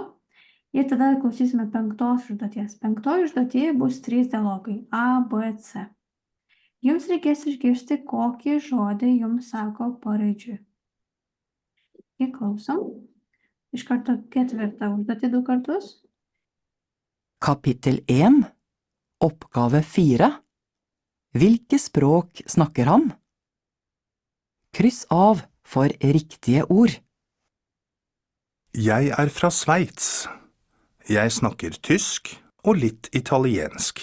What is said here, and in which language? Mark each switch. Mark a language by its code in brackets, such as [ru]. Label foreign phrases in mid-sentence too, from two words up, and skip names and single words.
[lt] Ir tada klausysime 5 užduoties. 5 užduotyje bus 3 dialogai A, B, C. Jums reikės išgirsti, kokį žodį jums sako paraidžiui. Ir klausom. Iš karto 4 užduotį 2 kartus. [no] Kapittel 1, oppgave 4. Hvilke språk snakker han? Kryss av for riktige ord. Jeg er fra Sveits. Jeg snakker tysk og litt italiensk.